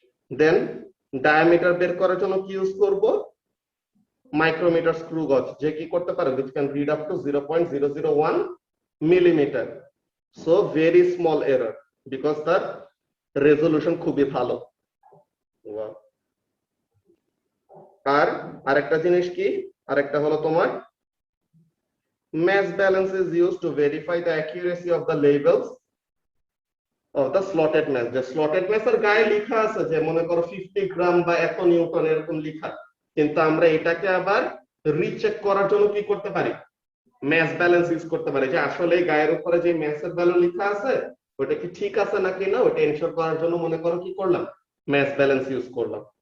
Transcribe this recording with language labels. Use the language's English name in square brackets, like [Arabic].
[Bangla] দেন diameter বের করার জন্য কি ইউজ করব, মাইক্রোমিটার স্ক্রু গজ, যে কি করতে পারে, [English] which can read up to 0.001 [Bangla] millimetre. [English] so very small error, because [Bangla] তার রেজলিউশন খুবই ভালো। [English] Wow. [Bangla] আর আরেকটা জিনিস কি, আরেকটা হলো তোমার [English] mass balance is used to verify the accuracy of the labels of the slotted mass। [Bangla] যে slotted mass এর গায়ে লেখা আছে যে মনে করো 50 গ্রাম বা এত নিউটন এরকম লেখা, কিন্তু আমরা এটাকে আবার রিচেক করার জন্য কি করতে পারি, ম্যাস ব্যালেন্স ইউজ করতে পারি, যে আসলে এই গায়ের উপরে যে ম্যাসের ভ্যালু লেখা আছে ওটা কি ঠিক আছে নাকি না, ওটা এনশিওর করার জন্য মনে করো কি করলাম, ম্যাস ব্যালেন্স ইউজ করলাম।